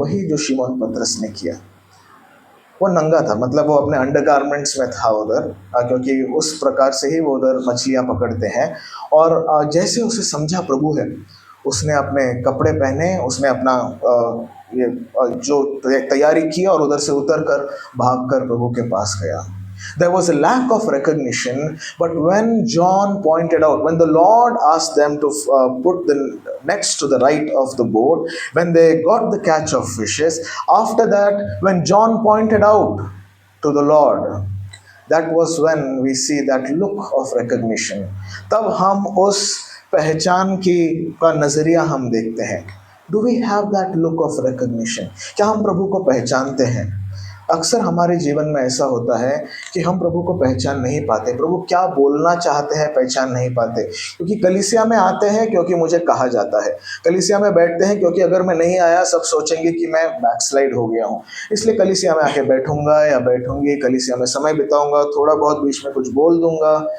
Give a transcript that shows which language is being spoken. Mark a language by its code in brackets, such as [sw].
[hi] वही जो शिमोन पतरस ने किया। वो नंगा था, मतलब वो अपने अंडरगारमेंट्स में था उधर, क्योंकि उस प्रकार से ही वो उधर मछलियाँ पकड़ते हैं। और जैसे उसे समझा प्रभु है, उसने अपने कपड़े पहने, उसने अपना ये जो तैयारी की, और उधर से उतर कर भाग कर प्रभु के पास गया। [en] There was a lack of recognition, but when John pointed out, when the Lord asked them to put the nets to the right of the boat, when they got the catch of fishes, after that, when John pointed out to the Lord, that was when we see that look of recognition। [hi] तब हम उस पहचान की का नजरिया हम देखते हैं। [en] Do we have that look of recognition? [hi] क्या हम प्रभु को पहचानते हैं? अक्सर हमारे जीवन में ऐसा होता है कि हम प्रभु को पहचान नहीं पाते, प्रभु क्या बोलना चाहते हैं पहचान नहीं पाते। क्योंकि कलीसिया में आते हैं क्योंकि मुझे कहा जाता है, कलीसिया में बैठते हैं क्योंकि अगर मैं नहीं आया सब सोचेंगे कि मैं बैकस्लाइड हो गया हूँ, इसलिए कलीसिया में आके बैठूंगा या बैठूंगी, कलीसिया में समय बिताऊंगा, थोड़ा बहुत बीच में कुछ बोल दूंगा।